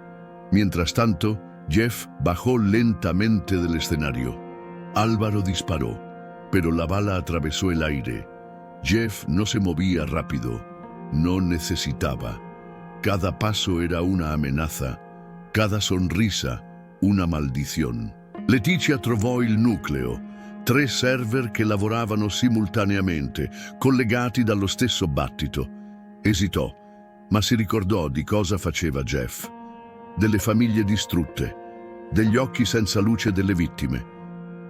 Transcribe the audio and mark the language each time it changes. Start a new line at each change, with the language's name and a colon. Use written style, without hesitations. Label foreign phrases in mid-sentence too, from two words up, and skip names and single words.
Spanish: Mientras tanto, Jeff bajó lentamente del escenario. Álvaro disparó, pero la bala atravesó el aire. Jeff no se movía rápido, no necesitaba. Cada paso era una amenaza, cada sonrisa una maldizione.
Italian: Leticia trovò il nucleo, 3 server che lavoravano simultaneamente, collegati dallo stesso battito. Esitò, ma si ricordò di cosa faceva Jeff, delle famiglie distrutte, degli occhi senza luce delle vittime.